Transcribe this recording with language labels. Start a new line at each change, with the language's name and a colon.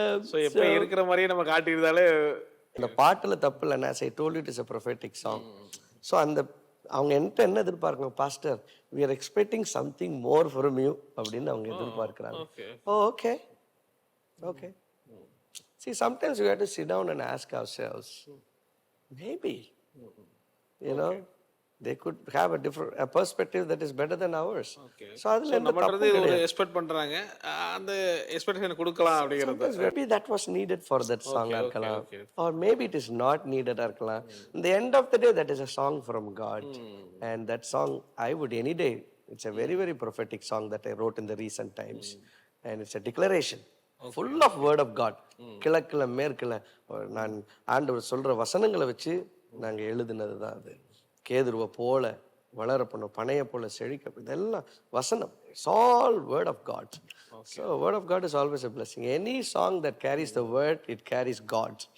Tamil: So எப்போ இருக்கிற மாதிரியே நம்ம காட்டியிருந்தாலே அந்த பாட்டுல தப்பு இல்லைன்னா
English: I told it is a prophetic song. So
Tamil: அந்த அவங்க என்கிட்ட என்ன எதிர்பார்க்கணும்,
English: pastor we are expecting something more from you
Tamil: அப்படின்னு அவங்க எதிர்பார்க்கிறாங்க. Okay okay okay.
English: See, sometimes we have to sit down and ask ourselves, maybe, you know, they could have a perspective that is better than ours. Okay. So
Tamil: அதுல எந்த நம்மன்றது தப்பும் ஒரு கிடையாது. Expect பண்றாங்க, அந்த expectation கொடுக்கலாம் அப்படிங்கிறது.
English: Sometimes maybe that was needed for that song
Tamil: இருக்கலாம்,
English: or maybe it is not needed இருக்கலாம். In the end of the day, that is a song from God, and that song I would any day. It's a very very prophetic song that I wrote in the recent times, and it's a declaration. Full of word of God.
Tamil: கிழக்குல மேற்குல நான் ஆண்டவர் சொல்ற வசனங்களை வச்சு நாங்க எழுதினது தான் அது. கேதுருவை போல வளரப்பணும், பனைய போல செழிக்க, இதெல்லாம் வசனம்.
English: It's all word of God. So word of God is always a blessing. Any song that carries the word, it carries God.